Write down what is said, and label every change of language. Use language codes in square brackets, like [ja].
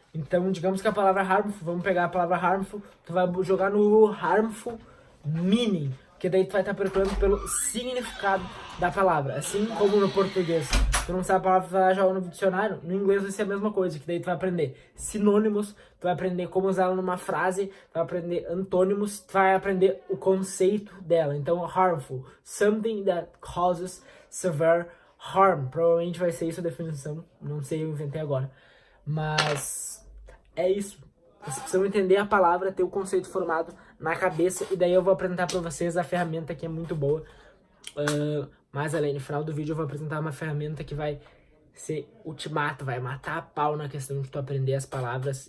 [pt] Então, digamos que a palavra harmful, vamos pegar a palavra harmful, tu vai jogar no harmful meaning, que daí tu vai estar procurando pelo significado da palavra. Assim como no português, tu não sabe a palavra, tu vai jogar no dicionário, no inglês vai ser a mesma coisa, que daí tu vai aprender sinônimos, tu vai aprender como usar ela numa frase, tu vai aprender antônimos, tu vai aprender o conceito dela. Então, [en] harmful, something that causes severe harm. [pt] Provavelmente vai ser isso a definição, não sei, eu inventei agora. Mas é isso. Vocês precisam entender a palavra, ter o conceito formado na cabeça, e daí eu vou apresentar para vocês a ferramenta que é muito boa. Mais além, no final do vídeo eu vou apresentar uma ferramenta que vai ser ultimato, vai matar a pau na questão de tu aprender as palavras.